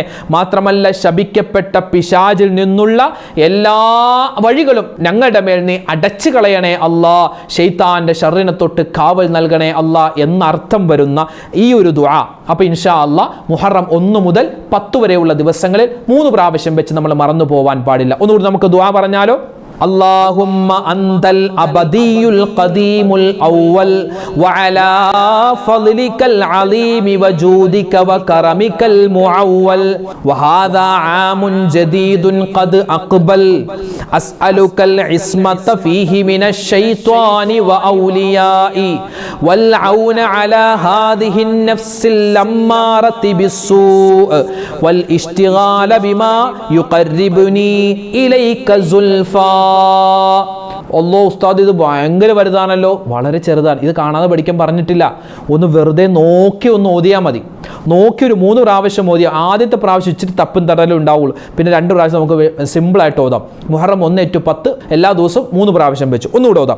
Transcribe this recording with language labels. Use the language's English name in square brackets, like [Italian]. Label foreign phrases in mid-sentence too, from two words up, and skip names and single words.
[Malayalam] മാത്രമല്ല ശപിക്കപ്പെട്ട പിശാചിൽ നിന്നുള്ള എല്ലാ വഴികളും ഞങ്ങളുടെ മേൽ നീ അടച്ചു കളയണേ അല്ലാ. ശൈത്താന്റെ ഷർറിനെ തൊട്ട് കാവൽ നൽകണേ അല്ലാ എന്നർത്ഥം വരുന്ന ഈ ഒരു ദുആ. അപ്പോൾ [Arabic] إن شاء الله [Malayalam] മുഹറം 1 മുതൽ 10 വരെയുള്ള ദിവസങ്ങളിൽ 3 പ്രാവശ്യം വെച്ച് നമ്മൾ മറന്നു പോവാൻ പാടില്ല. ഒന്നുകൂടി നമുക്ക് ദുആ പറഞ്ഞാലോ? [Arabic] اللهم أنت الأبدي القديم الأول وعلى فضلك العظيم وجودك وكرمك المعول وهذا عام جديد قد أقبل أسألك العصمة فيه من الشيطان وأوليائه والعون على هذه النفس الأمارة بالسوء والاشتغال بما يقربني إليك زلفى. [Malayalam] അല്ലോ ഉസ്താദ് ഇത് ഭയങ്കര വലുതാണല്ലോ. വളരെ ചെറുതാണ്, ഇത് കാണാതെ പഠിക്കാൻ പറഞ്ഞിട്ടില്ല. ഒന്ന് വെറുതെ നോക്കി ഒന്ന് ഓതിയാൽ മതി. നോക്കി ഒരു 3 പ്രാവശ്യം ഓതിയാൽ ആദ്യത്തെ പ്രാവശ്യം ഇച്ചിരി തപ്പും തടലും ഉണ്ടാവുള്ളൂ. പിന്നെ 2 പ്രാവശ്യം നമുക്ക് സിമ്പിളായിട്ട് ഓതാം. മുഹറം 1-10 എല്ലാ ദിവസവും 3 പ്രാവശ്യം വെച്ച് ഒന്നുകൂടെ ഓതാം.